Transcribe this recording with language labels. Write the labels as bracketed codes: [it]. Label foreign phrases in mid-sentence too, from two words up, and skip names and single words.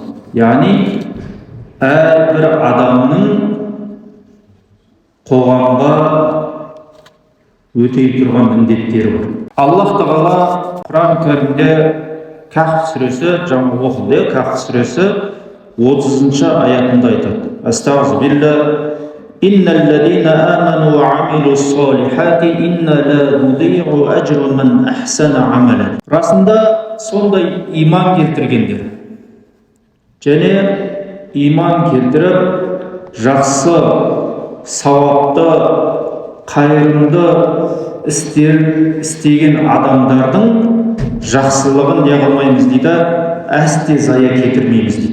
[kk] Яғни әрбір адамның қоғамға өтей тұрған міндеттері бар. Аллах Тағала Құран кәрімде Кахф сүресі, жаңа оқыды, Кахф сүресі 30-шы аятында айтады. [ar] Астағфируллах. إن الذين آمنوا وعملوا الصالحات إنا لا نضيع أجر من أحسن عملا. [kk] Расында сондай иман келтіргендер және иман келтіріп жақсы, сауапты, қайырымды істер істеген адамдардың жақсылығын не қылмаймыз дейді, әсте зая кетірмейміз дейді.